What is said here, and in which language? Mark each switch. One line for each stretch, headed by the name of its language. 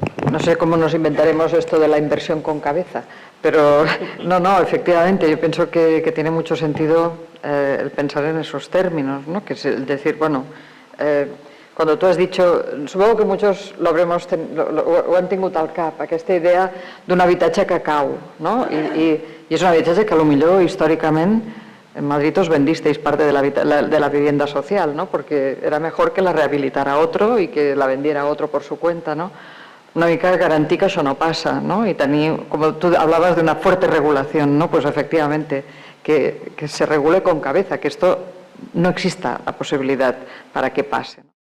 Spanish: No sé cómo nos inventaremos esto de la inversión con cabeza, pero no, efectivamente, yo pienso que tiene mucho sentido el pensar en esos términos, ¿no? Que es el decir, bueno, cuando tú has dicho, supongo que muchos lo han
Catalan: tingut al cap, aquesta idea d'un habitatge que cau,
Spanish: no?
Catalan: I és un habitatge que potser històricament
Spanish: en Madrid os vendisteis parte de la vivienda social, ¿no? Porque era mejor que la rehabilitara otro y que la vendiera otro por su cuenta, ¿no?
Catalan: Una mica garantir que això no passa, ¿no?
Spanish: Y tenir, como tú hablabas de una fuerte regulación, ¿no? Pues efectivamente, que se regule con cabeza, que esto no exista la posibilidad para que pase.